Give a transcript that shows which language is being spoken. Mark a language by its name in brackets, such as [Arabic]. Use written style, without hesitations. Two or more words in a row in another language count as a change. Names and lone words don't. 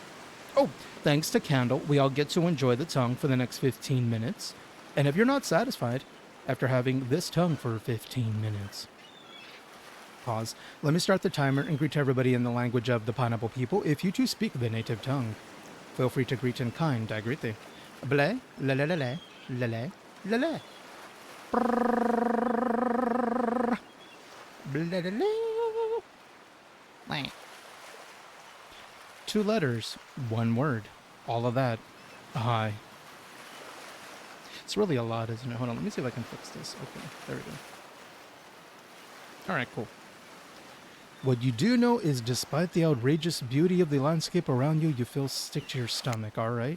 [English] Oh, thanks to Candle, we all get to enjoy the tongue for the next 15 minutes. And if you're not satisfied after having this tongue for 15 minutes... Pause. Let me start the timer and greet everybody in the language of the pineapple people. If you too speak the native tongue, feel free to greet in kind. I greet thee. Ble, le, le, le, le, le, le, le, le. Ble, le, le. 2 letters, 1 word. All of that. Hi. It's really a lot, isn't it? Hold on, let me see if I can fix this. Okay, there we go. Alright, cool. What you do know is despite the outrageous beauty of the landscape around you, you feel sick to your stomach, alright?